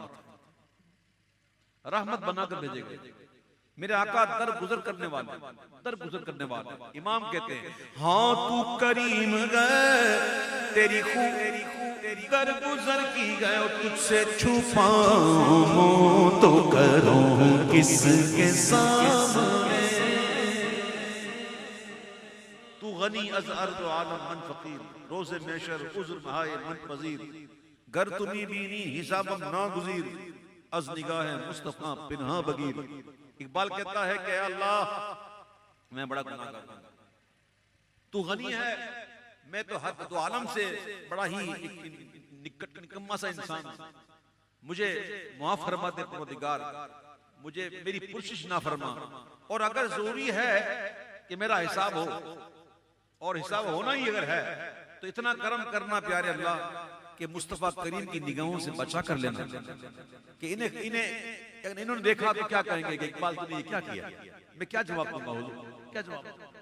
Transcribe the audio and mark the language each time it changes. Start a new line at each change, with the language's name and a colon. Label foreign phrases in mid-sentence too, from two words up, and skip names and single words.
Urdu: رحمت بنا کر بھیجے گئے، میرے آقا در گزر کرنے والے، در گزر کرنے والے، امام کہتے ہیں ہاں تو کریم گئے تیری خوب در گزر کی گئے، اور تجھ سے چھپاؤں تو کروں کس کے سامنے،
Persian: تو غنی از ارض و عالم من فقیر، روز محشر عذر بہائے من پذیر، گر تمی بینی حسابم ناگزیر، از نگاہ مصطفیٰ پنہا بگیر۔
Urdu: اقبال کہتا ہے کہ اے اللہ میں بڑا گناہ کرتا ہوں، تو غنی ہے، میں تو ہر دو عالم سے بڑا ہی نکما سا انسان، مجھے معاف فرما دے پروردگار، مجھے میری پرشش نہ فرما، اور اگر ضروری ہے کہ میرا حساب ہو، اور حساب ہونا ہی اگر ہے تو اتنا کرم کرنا پیارے اللہ کہ مصطفیٰ کریم کی نگاہوں سے بچا کر لینا، کہ انہوں نے دیکھا تو کیا کہیں گے کہ اقبال تو نے یہ کیا کیا، میں کیا جواب دوں گا حضور، کیا جواب دوں گا؟